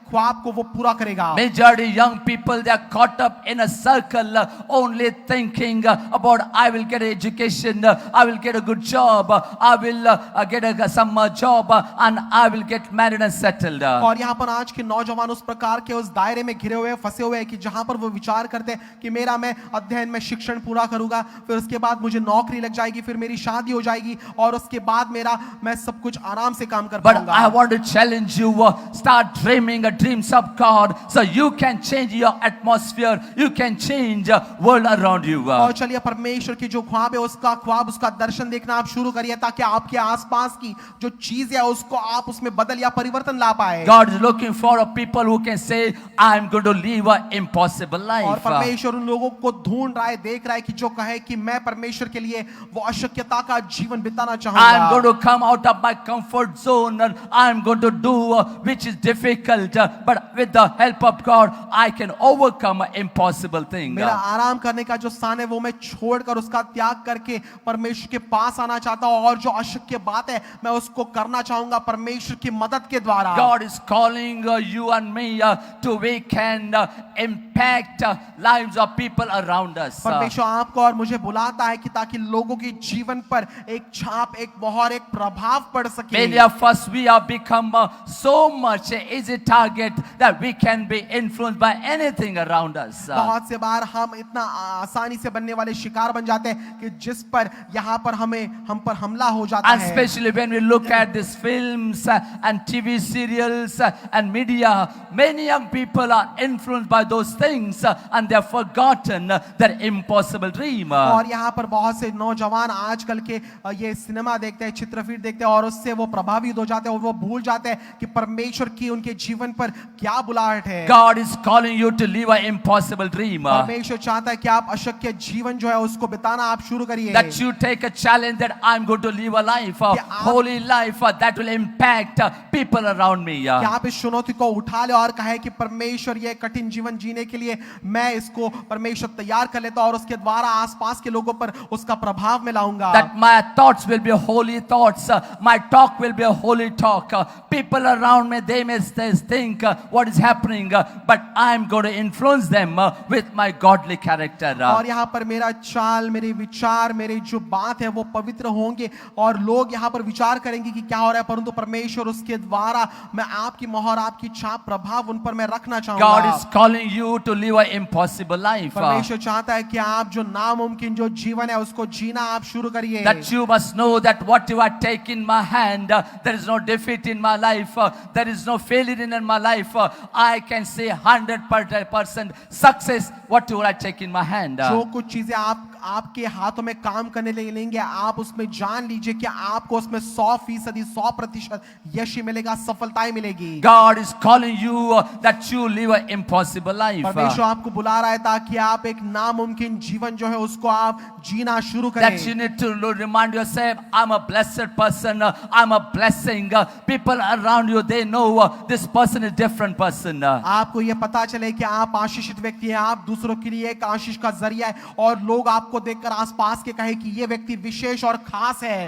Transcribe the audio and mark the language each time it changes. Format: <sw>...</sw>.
<hi>ख्वाब को वो पूरा करेगा।</hi> <en>Majority young people, they are caught up in a circle, only thinking about I will get an education, I will get a good job, I will get some job, and I will get married and settled.</en> <hi>और यहाँ पर आज के नौजवान उस प्रकार के उस दायरे में घिरे हुए फंसे हुए हैं कि जहां पर वो विचार करते हैं कि मेरा मैं अध्ययन में शिक्षण पूरा करूंगा, फिर उसके बाद मुझे नौकरी लग जाएगी, फिर मेरी शादी हो जाएगी और उसके बाद मैं सब कुछ आराम से काम कर</hi> <en>But</en> <hi>पाऊंगा।</hi> <en>I want to challenge you, start dreaming dreams of God so you can change your atmosphere, you can change world around you.</en> <hi>और चलिए परमेश्वर की जो ख्वाब है उसका ख्वाब, उसका दर्शन देखना आप शुरू करिए ताकि आपके आसपास की जो चीज है उसको आप उसमें बदल या परिवर्तन ला पाए।</hi> <en>God is looking for a people who can say, I'm going to live an impossible</en> <hi>और</hi> <en>life.</en> <hi>परमेश्वर उन लोगों को ढूंढ रहा है, देख रहा है कि जो कहे कि मैं परमेश्वर के लिए वो अशक्यता का जीवन बिताना</hi> <en>I'm going</en> <hi>चाहूंगा।</hi> <en>to come out of my comfort zone and I'm going to do which is difficult, but with the help of God, I can overcome an impossible thing.</en> <hi>मेरा आराम करने का जो स्थान है वो मैं छोड़कर उसका त्याग करके परमेश्वर के पास आना चाहता हूँ और जो अशक्य बात है मैं उसको करना चाहूंगा परमेश्वर की मदद के द्वारा।</hi> <en>God is calling you and me to we can impact lives of people around us.</en> <hi>परमेश्वर आपको और मुझे बुलाता है कि ताकि लोगों के जीवन पर एक छाप, एक मोहर, एक प्रभाव पड़ सके।</hi> <en>Many of us, we have become so much easy target that we can be influenced by anything around us.</en> <hi>बहुत से बार हम इतना आसानी से बनने वाले शिकार बन जाते हैं कि जिस पर यहाँ पर हम पर हमला हो जाता</hi> <en>And</en> <hi>है।</hi> <en>especially when we look at these films and TV serials and media, many young people are influenced by those things and they have forgotten their impossible dream.</en> <hi>और यहाँ पर बहुत से नौजवान आजकल के ये सिनेमा देखते हैं, चित्रफिर देखते हैं और उससे वो प्रभावित हो जाते हैं और वो भूल जाते हैं कि परमेश्वर की उनके जीवन पर क्या बुलाहट है।</hi> <en>God is calling you to live an impossible dream.</en> <hi>परमेश्वर चाहता है कि आप अशक्य जीवन जो है उसको बिताना आप शुरू करिए।</hi> <en>That you take a challenge that I'm going to live a life, a holy life that will impact people around me.</en> <hi>कि आप इस चुनौती को उठा ले और कहे कि परमेश्वर ये कठिन जीवन जीने के लिए मैं इसको परमेश्वर तैयार कर लेता और उसके द्वारा आसपास के लोगों पर उसका प्रभाव मैं लाऊंगा।</hi> <en>That my thoughts will be holy thoughts, my talk will be a holy talk. People around me, they may think what is happening, but I'm going to influence them with my godly character.</en> <hi>और यहाँ पर मेरा चाल, मेरे विचार, मेरी जो बात है वो पवित्र होंगे और लोग यहाँ पर विचार करेंगे कि क्या हो रहा है, परंतु परमेश्वर उसके द्वारा मैं आपकी मोहर, आपकी छाप, प्रभाव उन पर मैं रखना चाहूंगा।</hi> <en>God is calling you to live an impossible life.</en> <hi>परमेश्वर चाहता है कि आप जो नामुमकिन जो जीवन है उसको जीना आप शुरू करिए।</hi> <en>That you must know that what you are taking in my hand, there is no defeat in my life, there is no failure in my life. I can say 100% success what you are taking in my hand.</en> <hi>जो कुछ चीजें आपके हाथों में काम करने लेंगे आप उसमें जान लीजिए कि आपको उसमें 100%, 100% यश मिलेगा, सफलताएं मिलेगी।</hi> <en>God is calling you that you live an impossible life.</en> <hi>परमेश्वर आपको बुला रहा है ताकि आप एक नामुमकिन जीवन जो है उसको आप जीना शुरू करें।</hi> <en>That you need to remind yourself, I'm a blessed person, I'm a blessing. People around you, they know this person is different person.</en> <hi>आपको ये पता चले कि आप आशीषित व्यक्ति हैं, आप दूसरों के लिए एक आशीष का जरिया है और लोग आपको देखकर आसपास के कहे कि ये व्यक्ति विशेष और खास है।</hi>